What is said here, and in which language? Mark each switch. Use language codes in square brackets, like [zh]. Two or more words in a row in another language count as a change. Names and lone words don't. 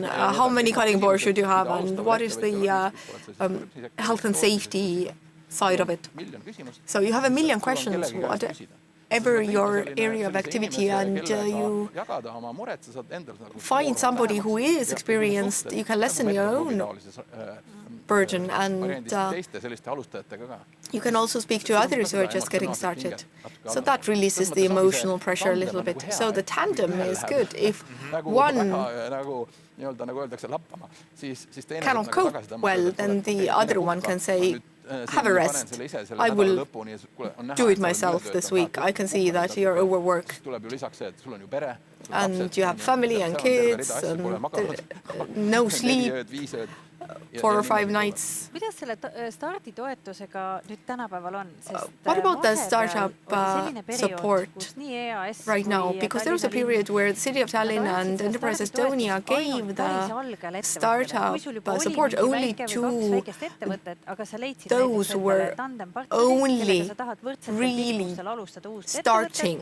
[en] How many cutting boards should you have, and what is the health and safety side of it? So you have a million questions. Whatever your area of activity, and you find somebody who is experienced, you can lessen your own burden, and [et] teiste selliste alustajatega ka. [en] you can also speak to others who are just getting started. So that releases the emotional pressure a little bit. So the tandem is good. If one cannot cope well, then the other one can say, have a rest. I will do it myself this week. I can see that you're overworked. And you have family and kids, and no sleep, 4 or 5 nights. [et] Kuidas selle starditoetusega nüüd tänapäeval on? [en] What about the startup support right now? Because there was a period where the City of Tallinn and Enterprise Estonia gave the startup support only to those who were only really starting.